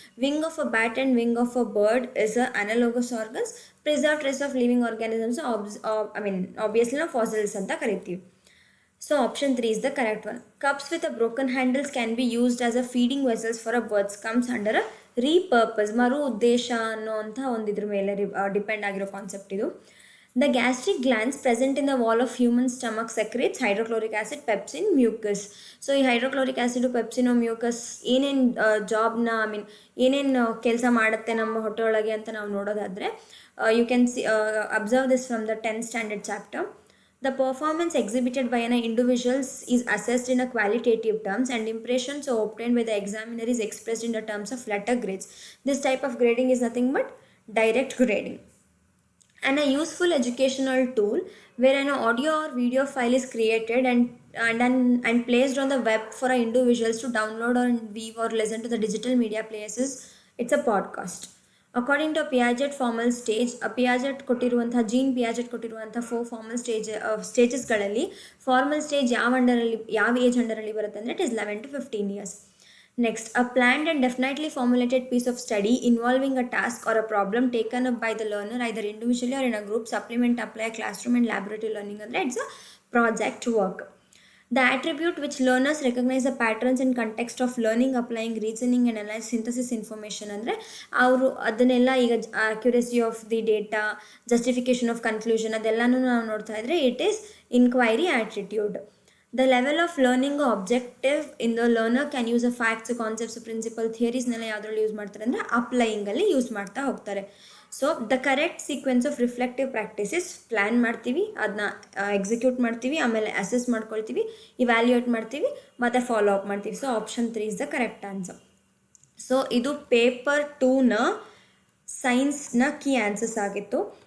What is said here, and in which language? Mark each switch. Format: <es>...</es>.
<en>Wing of a bat and wing of a bird is analogous organs. Preserved trace of living organisms, obviously</en> <kn>ನಾವು</kn> <en>fossils</en> <kn>ಅಂತ ಕರಿತೀವಿ.</kn> <en>So option 3 is the correct one. Cups with a broken handles can be used as a feeding vessels for a birds. Comes under a repurpose.</en> <kn>ಮರು ಉದ್ದೇಶ ಅನ್ನೋ ಅಂತ ಒಂದಿದ್ರ ಮೇಲೆ depend ಆಗಿರೋ concept ಇದು.</kn> <en>The gastric glands present in the wall of human stomach secretes hydrochloric acid, pepsin, mucus.</en> <kn>So ಈ hydrochloric acid, pepsin, mucus ಏನೇನು ಜಾಬ್ನ ಏನೇನು ಕೆಲಸ ಮಾಡುತ್ತೆ ನಮ್ಮ ಹೊಟ್ಟೆ ಒಳಗೆ ಅಂತ ನಾವು ನೋಡೋದಾದರೆ</kn> <en>You can observe this from the 10th standard chapter. The performance exhibited by an individual is assessed in a qualitative terms and impressions obtained by the examiner is expressed in the terms of letter grades. This type of grading is nothing but direct grading. And a useful educational tool where an audio or video file is created and placed on the web for individuals to download or view or listen to the digital media players is it's a podcast. According to Piaget formal stage,</en> <kn>Piaget ಕೊಟ್ಟಿರುವಂತಹ gene Piaget ಕೊಟ್ಟಿರುವಂಥ 4 formal ಸ್ಟೇಜಸ್ಗಳಲ್ಲಿ formal stage ಯಾವ age ಅಂಡರಲ್ಲಿ ಬರುತ್ತೆ ಅಂದರೆ</kn> <en>It is 11 to 15 years. Next, a planned and definitely formulated piece of study involving a task or a problem taken up by the learner either individually or in a group, supplement, apply, classroom and laboratory learning</en> <kn>ಅಂದರೆ</kn> <en>it's a project work. The attribute which learners recognize the patterns and context of learning, applying, reasoning and analyze, synthesis information</en> <kn>ಅಂದರೆ ಅವರು ಅದನ್ನೆಲ್ಲ ಈಗ</kn> <en>accuracy of the data, justification of conclusion</en> <kn>ಅದೆಲ್ಲನೂ ನಾವು ನೋಡ್ತಾ ಇದ್ರೆ</kn> <en>It is inquiry attitude. The level of learning objective in the learner can use a facts, concepts, principle, theoriesನೆಲ್ಲ</en> <kn>ಯಾವುದ್ರಲ್ಲಿ use ಮಾಡ್ತಾರೆ ಅಂದರೆ ಅಪ್ಲೈಯಿಂಗಲ್ಲಿ ಯೂಸ್ ಮಾಡ್ತಾ ಹೋಗ್ತಾರೆ.</kn> <en>so the correct sequence of reflective practices</en> <kn>plan ಮಾಡ್ತೀವಿ, ಅದನ್ನ ಎಕ್ಸಿಕ್ಯೂಟ್ ಮಾಡ್ತೀವಿ, ಆಮೇಲೆ ಅಸೆಸ್ ಮಾಡ್ಕೊಳ್ತೀವಿ, ಇವ್ಯಾಲ್ಯೂಯೇಟ್ ಮಾಡ್ತೀವಿ, ಮತ್ತು ಫಾಲೋ ಅಪ್ ಮಾಡ್ತೀವಿ.</kn> <en>So option 3 is the correct answer.</en> <kn>So ಇದು ಪೇಪರ್ 2ನ ಸೈನ್ಸ್ನ ಕೀ ಆನ್ಸರ್ಸ್ ಆಗಿತ್ತು.</kn>